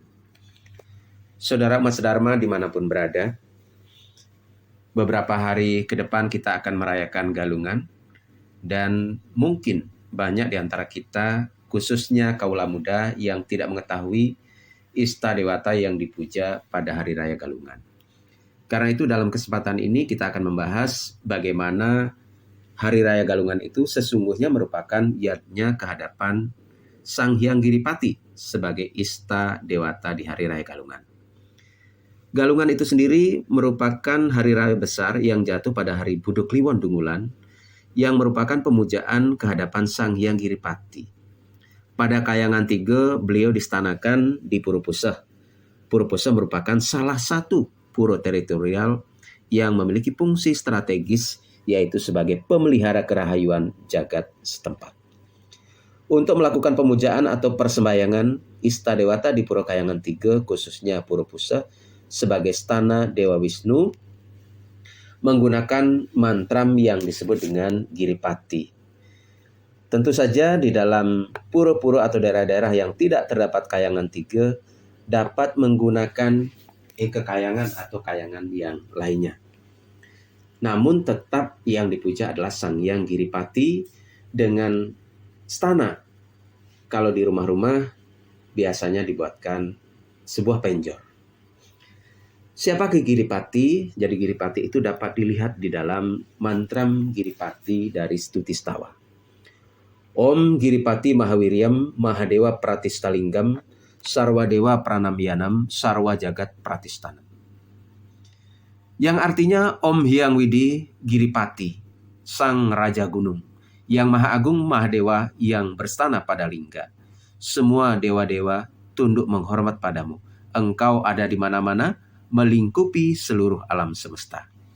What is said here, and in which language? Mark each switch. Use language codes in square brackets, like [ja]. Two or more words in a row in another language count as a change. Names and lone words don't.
[id] Saudara Mas Dharma dimanapun berada, beberapa hari ke depan kita akan merayakan Galungan, dan mungkin banyak di antara kita, khususnya kaula muda yang tidak mengetahui Ista Dewata yang dipuja pada Hari Raya Galungan. Karena itu dalam kesempatan ini kita akan membahas bagaimana Hari Raya Galungan itu sesungguhnya merupakan yatnya kehadapan Sang Hyang Giripati sebagai Ista Dewata di Hari Raya Galungan. Galungan itu sendiri merupakan hari raya besar yang jatuh pada hari Budu Kliwon Dungulan, yang merupakan pemujaan kehadapan Sang Hyang Giripati. Pada Kayangan 3 beliau distanakan di Puro Puseh. Puro Puseh merupakan salah satu puro teritorial yang memiliki fungsi strategis, yaitu sebagai pemelihara kerahayuan jagat setempat. Untuk melakukan pemujaan atau persembahyangan Ista Dewata di Puro Kayangan 3, khususnya Puro Puseh, sebagai stana Dewa Wisnu, menggunakan mantram yang disebut dengan Giripati. Tentu saja di dalam puro-puro atau daerah-daerah yang tidak terdapat Kayangan 3 dapat menggunakan kekayangan atau kayangan yang lainnya. Namun tetap yang dipuja adalah Sang Hyang Giripati dengan stana. Kalau di rumah-rumah biasanya dibuatkan sebuah penjor. Siapa Giripati? Jadi Giripati itu dapat dilihat di dalam mantram Giripati dari Stutistawa. [sa] Om Giripati Mahawiryam Mahadewa Pratistalingam Sarwadewa Pranamyanam Sarwa Jagat Pratistanam. [id] Yang artinya Om Hyang Widi Giripati, Sang Raja Gunung, yang Maha Agung Mahadewa yang berstana pada lingga. Semua dewa-dewa tunduk menghormat padamu. Engkau ada di mana-mana, melingkupi seluruh alam semesta.